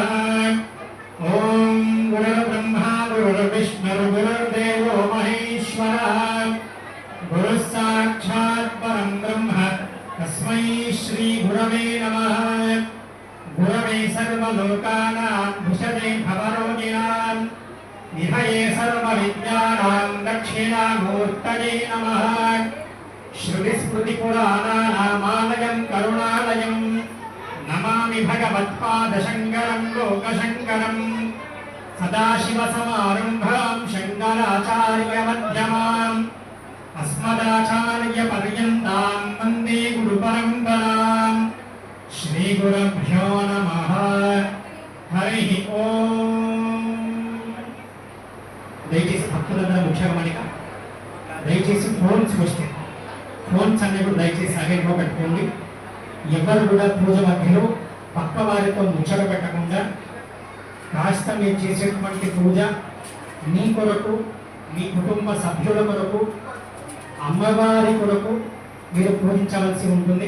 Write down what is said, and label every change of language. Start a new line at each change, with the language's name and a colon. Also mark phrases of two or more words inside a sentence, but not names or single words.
Sanskrit: ఓం గురుర్బ్రహ్మా గురుర్విష్ణుర్గురుర్దేవో మహేశ్వరః గురుః సాక్షాత్ పరం బ్రహ్మ తస్మై శ్రీ గురవే నమః. గురవే సర్వలోకానాం భుషతే భవరోగిణాం నిధయే సర్వవిద్యానాం దక్షిణామూర్తయే నమః. श्रुतिस्मृतिपुराणानामालयं करुणालयं नमामि भगवत्पादशङ्करं लोकशङ्करं सदाशिवसमारम्भां शङ्कराचार्यमध्यमाम् अस्मदाचार्यपर्यन्तां वन्दे गुरुपरम्पराम्. श्रीगुरुभ्यो नमः. हरिः ओम्.
Telugu: దయచేసి భక్తులందరూ ముఖ్యమనిక దయచేసి ఫోన్స్ వస్తాయి. ఫోన్స్ అనేవి దయచేసి సైలెంట్లో పెట్టుకోండి. ఎవరు కూడా పూజ మధ్యలో పక్క వారితో ముచ్చట పెట్టకుండా కాస్త మీరు చేసేటువంటి పూజ మీ కొరకు, మీ కుటుంబ సభ్యుల కొరకు, అమ్మవారి కొరకు మీరు పూజించవలసి ఉంటుంది.